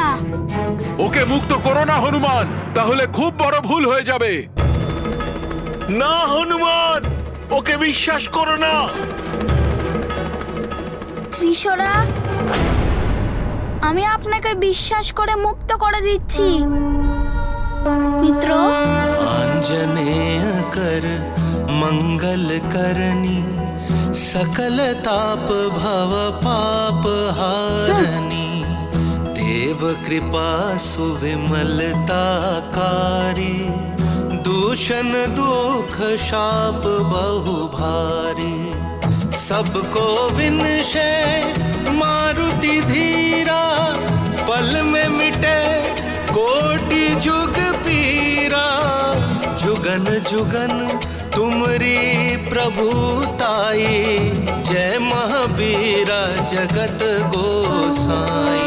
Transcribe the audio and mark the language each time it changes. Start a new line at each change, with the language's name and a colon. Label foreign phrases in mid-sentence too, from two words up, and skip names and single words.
Bangla: ওকে মুক্ত করো না হনুমান, তাহলে খুব বড় ভুল হয়ে যাবে। না হনুমান, ওকে বিশ্বাস করো না। ত্রিশরা, আমি আপনাকে বিশ্বাস করে মুক্ত করে দিচ্ছি।
Hindi: मित्रों आंजनेय कर मंगल करनी सकल ताप भव पाप हारनी देव शिव कृपा सुविमलताकारी दूषण दुख शाप बहु भारी सबको विनशे मारुति धीरा पल में मिटे कोटि जुग पीरा जुगन जुगन तुमरी प्रभुताई जय महावीरा जगत गोसाई।